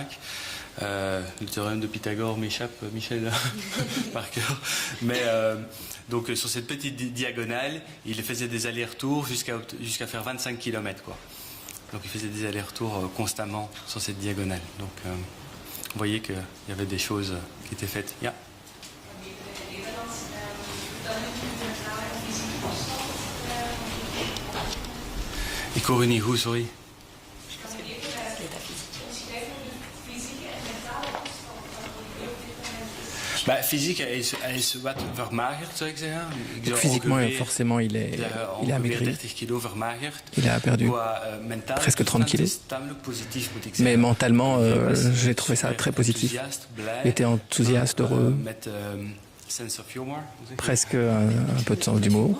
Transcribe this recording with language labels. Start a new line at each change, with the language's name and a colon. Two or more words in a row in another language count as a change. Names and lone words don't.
French: Le théorème de Pythagore m'échappe, Michel, par cœur. Mais donc sur cette petite diagonale, il faisait des allers-retours jusqu'à faire 25 km, quoi. Donc il faisait des allers-retours constamment sur cette diagonale. Donc vous voyez qu'il y avait des choses qui étaient faites. Yeah.
Dutch: Ik hoor u niet goed, sorry. Physique, hij is wat vermagerd, zou ik zeggen.
French: Physiquement, forcément, il a amaigri. Il a perdu presque 30 kilos. Mais mentalement, j'ai trouvé ça très positif. Il était enthousiaste, heureux. Presque un peu de sens d'humour.